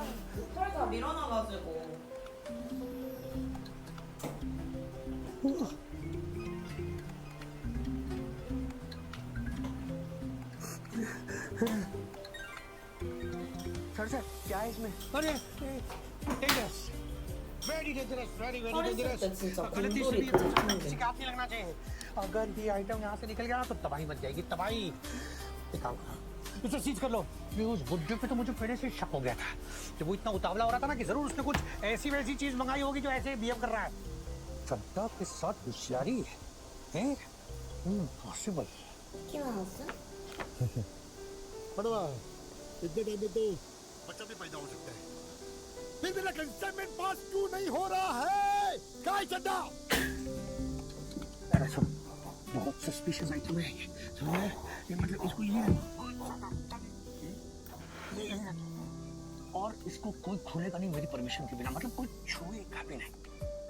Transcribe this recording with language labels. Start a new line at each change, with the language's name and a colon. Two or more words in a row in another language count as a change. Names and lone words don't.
Korean: 털 다 밀어놔가지고.
Hindi: सर क्या है इसमें?
English: अरे dangerous, very dangerous, very very
Korean: 털 있을
Hindi: डेंजरस।
Korean: 때 진짜
Hindi: गलती से
Korean: 곰돌이
Hindi: भी
Korean: 쫓는
Hindi: किसी
Korean: 게.
Hindi: का हाथ नहीं लगना चाहिए। अगर ये आइटम यहाँ से निकल गया तो तबाही मच जाएगी, तबाही। एक काम करो, इसे सीज कर लो। ये उस बुड्ढे पे तो मुझे पहले से शक हो गया था। जब वो इतना उतावला हो रहा था ना कि जरूर उसने कुछ ऐसी वैसी चीज मंगाई होगी जो ऐसे बिहेव कर रहा है। चड्डा के साथ होशियारी है? इम्पॉसिबल।
Korean: 키가 나왔어?
Hindi: पड़वा, इतने टाइम में तो बच्चा भी पैदा हो सकता है। फिर मेरा कंसाइनमेंट पास क्यों नहीं हो रहा है? क्या है चड्डा? अरे सुन, बहुत
English: suspicious item
Hindi: है ये मतलब इसको ये और इसको कोई खोलेगा नहीं मेरी परमिशन के बिना, मतलब कोई छुएगा भी नहीं।